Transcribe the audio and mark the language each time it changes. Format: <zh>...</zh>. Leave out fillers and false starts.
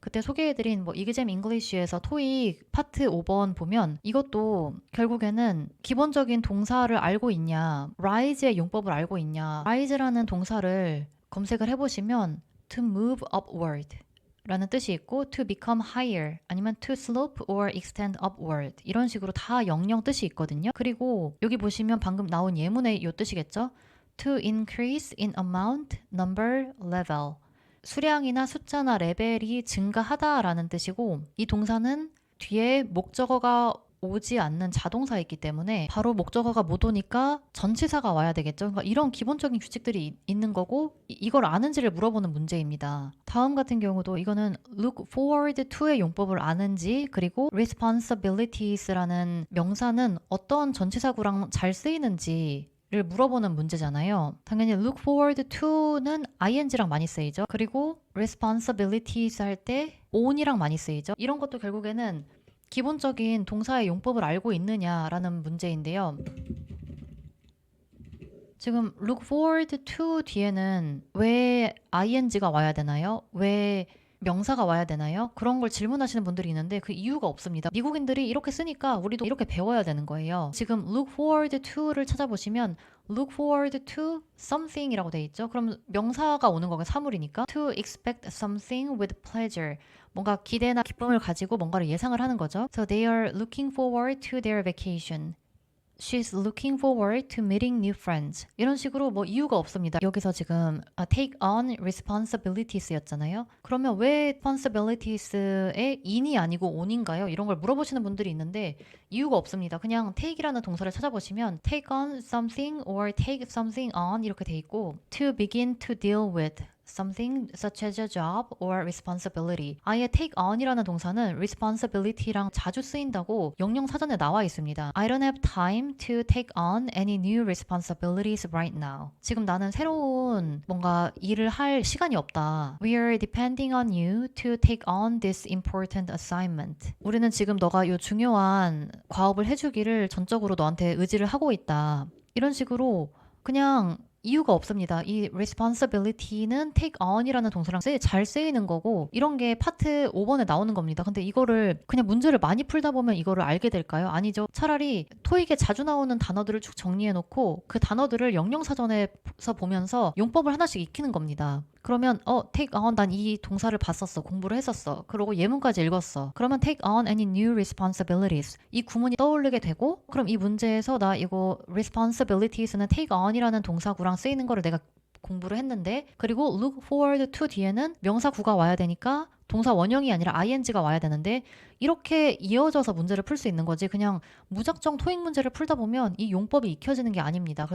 <ko>그때 소개해드린 뭐 이그잼 잉글리쉬에서 토익 파트 5번 보면 이것도 결국에는 기본적인 동사를 알고 있냐, rise의 용법을 알고 있냐. rise라는 동사를 검색을 해보시면</ko> <en>to move upward</en> <ko>라는 뜻이 있고</ko> <en>to become higher</en> <ko>아니면</ko> <en>to slope or extend upward</en> <ko>이런 식으로 다 영영 뜻이 있거든요. 그리고 여기 보시면 방금 나온 예문의 이 뜻이겠죠.</ko> <en>to increase in amount, number, level.</en> <ko>수량이나 숫자나 레벨이 증가하다라는 뜻이고, 이 동사는 뒤에 목적어가 오지 않는 자동사에 있기 때문에 바로 목적어가 못 오니까 전치사가 와야 되겠죠. 그러니까 이런 기본적인 규칙들이 있는 거고 이걸 아는지를 물어보는 문제입니다. 다음 같은 경우도 이거는 look forward to의 용법을 아는지, 그리고 responsibilities라는 명사는 어떤 전치사구랑 잘 쓰이는지 를 물어보는 문제잖아요. 당연히 look forward to는 ing랑 많이 쓰이죠. 그리고 responsibilities 할 때 on이랑 많이 쓰이죠. 이런 것도 결국에는 기본적인 동사의 용법을 알고 있느냐라는 문제인데요. 지금 look forward to 뒤에는 왜 ing가 와야 되나요? 왜 명사가 와야 되나요? 그런 걸 질문하시는 분들이 있는데 그 이유가 없습니다. 미국인들이 이렇게 쓰니까 우리도 이렇게 배워야 되는 거예요. 지금 look forward to를 찾아보시면</ko> <en>look forward to something</en> <ko>이라고 돼 있죠. 그럼 명사가 오는 거가 사물이니까</ko> <en>to expect something with pleasure.</en> <ko>뭔가 기대나 기쁨을 가지고 뭔가를 예상을 하는 거죠.</ko> <en>So they are looking forward to their vacation. She's looking forward to meeting new friends.</en> <ko>이런 식으로 뭐 이유가 없습니다. 여기서 지금 take on responsibilities 였잖아요. 그러면 왜 responsibilities의 in이 아니고 on인가요? 이런 걸 물어보시는 분들이 있는데 이유가 없습니다. 그냥 take이라는 동사를 찾아보시면</ko> <en>take on something or take something on</en> <ko>이렇게 돼 있고</ko> <en>to begin to deal with something such as a job or responsibility.</en> <ko>아예 take on이라는 동사는 responsibility랑 자주 쓰인다고 영영사전에 나와 있습니다.</ko> <en>I don't have time to take on any new responsibilities right now.</en> <ko>지금 나는 새로운 뭔가 일을 할 시간이 없다.</ko> <en>We are depending on you to take on this important assignment.</en> <ko>우리는 지금 너가 이 중요한 과업을 해주기를 전적으로 너한테 의지를 하고 있다. 이런 식으로 그냥 이유가 없습니다. 이 responsibility는 take on이라는 동사랑 잘 쓰이는 거고 이런 게 파트 5번에 나오는 겁니다. 근데 이거를 그냥 문제를 많이 풀다 보면 이거를 알게 될까요? 아니죠. 차라리 토익에 자주 나오는 단어들을 쭉 정리해 놓고 그 단어들을 영영사전에서 보면서 용법을 하나씩 익히는 겁니다. 그러면 take on 난 이 동사를 봤었어. 공부를 했었어. 그리고 예문까지 읽었어.</ko> <en>그러면 take on any new responsibilities.</en> <ko>이 구문이 떠오르게 되고 그럼 이 문제에서 나 이거 responsibilities는 take on이라는 동사구랑 쓰이는 거를 내가 공부를 했는데 그리고 look forward to 뒤에는 명사구가 와야 되니까 동사 원형이 아니라 ing가 와야 되는데 이렇게 이어져서 문제를 풀 수 있는 거지 그냥 무작정 토익 문제를 풀다 보면 이 용법이 익혀지는 게 아닙니다.</ko>